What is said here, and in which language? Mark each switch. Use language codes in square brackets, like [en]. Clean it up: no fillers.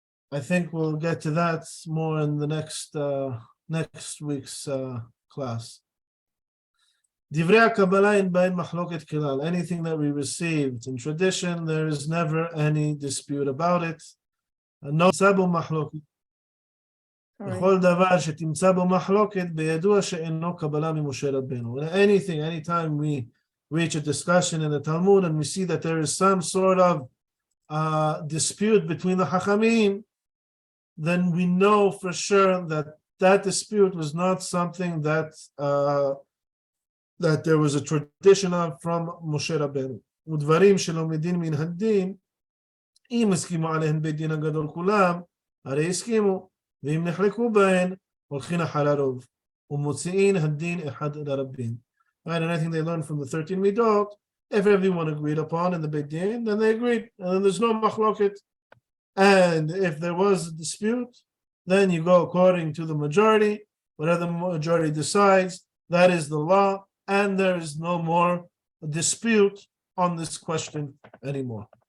[en] I think we'll get to that more in the next week's class. [he] Divrei Kabbalah in Bain Mahloket Kilal. [en] Anything that we received in tradition, there is never any dispute about it. [he] No sabu mahloket. בכל דבר שתמצא בו מחלוקת, בידוע שאינו קבלה ממשה רבנו. [en] Anytime we reach a discussion in the Talmud and we see that there is some sort of dispute between the Hachamim, then we know for sure that that dispute was not something that there was a tradition of from Moshe Rabbeinu. [he] ודברים שלומדים מן הדין, אם הסכימו עליהם בית דין הגדול כולם, הרי הסכימו. ואם נחלקו בהן, הולכין אחר הרוב, ומוציאין הדין אחד לרבים. [en] Right, and I think they learned from the 13 midot, if everyone agreed upon in the Beit Din, then they agreed, and then there's no machloket. And if there was a dispute, then you go according to the majority. Whatever the majority decides, that is the law, and there is no more dispute on this question anymore.